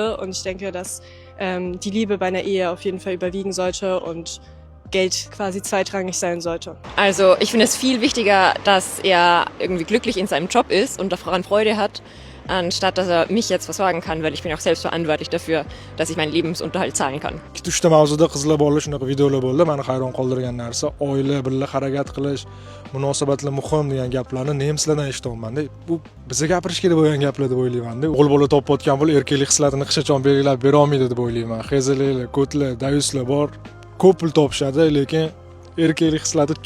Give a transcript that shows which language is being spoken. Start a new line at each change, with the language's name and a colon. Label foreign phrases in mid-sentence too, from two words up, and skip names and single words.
German: Und ich denke, dass die Liebe bei einer Ehe auf jeden Fall überwiegen sollte und Geld quasi zweitrangig sein sollte. Also ich finde es viel wichtiger, dass er irgendwie glücklich in seinem Job ist und daran Freude hat, anstatt dass er mich jetzt versorgen kann, weil ich bin auch selbst verantwortlich dafür, dass ich meinen Lebensunterhalt zahlen kann.
Uzbek: Ikkita mavzuda qizlar bolalar shunaqa videolar bo'ldi. Meni hayron qoldirgan narsa oila, birga harakat qilish, munosabatlar muhim degan gaplarni nemislardan eshityapman-da. Bu bizga gapirish kerak bo'lgan gaplar deb o'ylayman-da. O'g'il bola topayotgan bo'l erkaklik hislatini hech qachon belgilab bera olmaydi deb o'ylayman. Xezalar, ko'tlar, dayuslar bor. Ko'p pul topishadi, lekin erkaklik hislati cho'kib ketgan.